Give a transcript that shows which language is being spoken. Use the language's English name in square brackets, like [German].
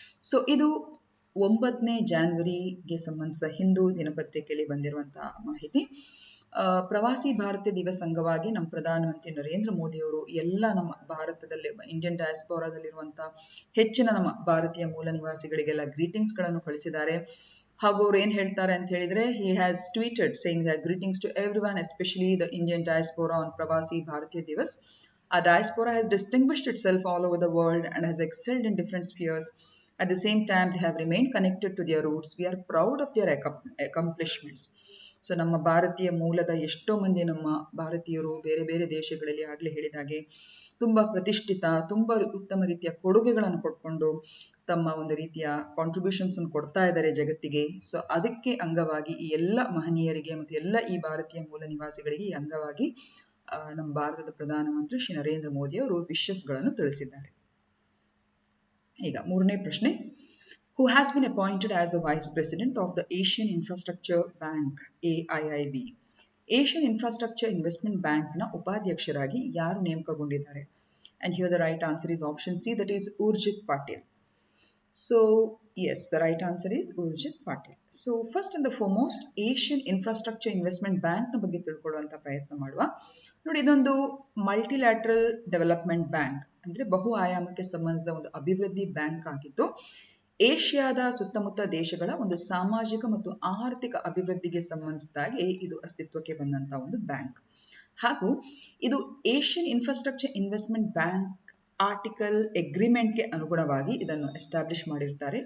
[Kannada] So ಇದು 9ನೇ ಜನವರಿಗೆ ಸಂಬಂಧಿಸಿದ ಹಿಂದೂ ದಿನಪತ್ರಿಕೆಯಲ್ಲಿ ಬಂದಿರುವಂತಹ ಮಾಹಿತಿ. ಪ್ರವಾಸಿ ಭಾರತೀಯ ದಿವಸ್ ಅಂಗವಾಗಿ ನಮ್ಮ ಪ್ರಧಾನಮಂತ್ರಿ ನರೇಂದ್ರ ಮೋದಿ ಅವರು ಎಲ್ಲ ನಮ್ಮ ಭಾರತದಲ್ಲಿ ಇಂಡಿಯನ್ ಡಯಾಸ್ಪೋರಾದಲ್ಲಿರುವಂತಹ ಹೆಚ್ಚಿನ ನಮ್ಮ ಭಾರತೀಯ ಮೂಲ ನಿವಾಸಿಗಳಿಗೆಲ್ಲ ಗ್ರೀಟಿಂಗ್ಸ್ ಗಳನ್ನು ಕಳಿಸಿದ್ದಾರೆ. ಹಾಗೂ ಅವ್ರು ಏನ್ ಹೇಳ್ತಾರೆ ಅಂತ ಹೇಳಿದ್ರೆ, [English] he has tweeted saying that greetings to everyone, especially the Indian diaspora on Pravasi Bharatiya Divas. Our diaspora has distinguished itself all over the world and has excelled in different spheres. At the same time, they have remained connected to their roots. We are proud of their accomplishments. [Kannada] So ನಮ್ಮ ಭಾರತೀಯ ಮೂಲದ ಎಷ್ಟೋ ಮಂದಿ ನಮ್ಮ ಭಾರತೀಯರು ಬೇರೆ ಬೇರೆ ದೇಶಗಳಲ್ಲಿ ಆಗ್ಲೇ ಹೇಳಿದಾಗೆ ತುಂಬಾ ಪ್ರತಿಷ್ಠಿತ, ತುಂಬಾ ಉತ್ತಮ ರೀತಿಯ ಕೊಡುಗೆಗಳನ್ನು ಕೊಟ್ಕೊಂಡು ತಮ್ಮ ಒಂದು ರೀತಿಯ ಕಾಂಟ್ರಿಬ್ಯೂಷನ್ಸ್ ಕೊಡ್ತಾ ಇದ್ದಾರೆ ಜಗತ್ತಿಗೆ. ಸೊ ಅದಕ್ಕೆ ಅಂಗವಾಗಿ ಈ ಎಲ್ಲ ಮಹನೀಯರಿಗೆ ಮತ್ತು ಎಲ್ಲ ಈ ಭಾರತೀಯ ಮೂಲ ನಿವಾಸಿಗಳಿಗೆ ಈ ಅಂಗವಾಗಿ ನಮ್ಮ ಭಾರತದ ಪ್ರಧಾನಮಂತ್ರಿ ಶ್ರೀ ನರೇಂದ್ರ ಮೋದಿ ಅವರು ವಿಶಸ್ಗಳನ್ನು ತಿಳಿಸಿದ್ದಾರೆ. ಈಗ ಮೂರನೇ ಪ್ರಶ್ನೆ, [English] who has been appointed as the Vice President of the Asian Infrastructure Bank AIIB. [Kannada] Asian Infrastructure Investment Bank ನ ಉಪಾಧ್ಯಕ್ಷರಾಗಿ ಯಾರು ನೇಮಕಗೊಂಡಿದ್ದಾರೆ? [English] And here the right answer is option C, that is Urjit Patil. So yes, the right answer is Urjit Patil. So first and the foremost, [Kannada] Asian Infrastructure Investment Bank ನ ಬಗ್ಗೆ ತಿಳ್ಕೊಳ್ಳುವಂತ ಪ್ರಯತ್ನ ಮಾಡುವ. ನೋಡಿ, ಇದೊಂದು ಮಲ್ಟಿಲ್ಯಾಟ್ರಲ್ ಡೆವಲಪ್ಮೆಂಟ್ ಬ್ಯಾಂಕ್ ಅಂದ್ರೆ ಬಹು ಆಯಾಮಕ್ಕೆ ಸಂಬಂಧಿಸಿದ ಒಂದು ಅಭಿವೃದ್ಧಿ ಬ್ಯಾಂಕ್ ಆಗಿದ್ದು, ಏಷ್ಯಾದ ಸುತ್ತಮುತ್ತ ದೇಶಗಳ ಒಂದು ಸಾಮಾಜಿಕ ಮತ್ತು ಆರ್ಥಿಕ ಅಭಿವೃದ್ಧಿಗೆ ಸಂಬಂಧಿಸಿದಾಗೆ ಇದು ಅಸ್ತಿತ್ವಕ್ಕೆ ಬಂದಂತ ಒಂದು ಬ್ಯಾಂಕ್. ಹಾಗೂ ಇದು Asian infrastructure investment bank article ಅಗ್ರಿಮೆಂಟ್ಗೆ ಅನುಗುಣವಾಗಿ ಇದನ್ನು ಎಸ್ಟಾಬ್ಲಿಷ್ ಮಾಡಿರ್ತಾರೆ.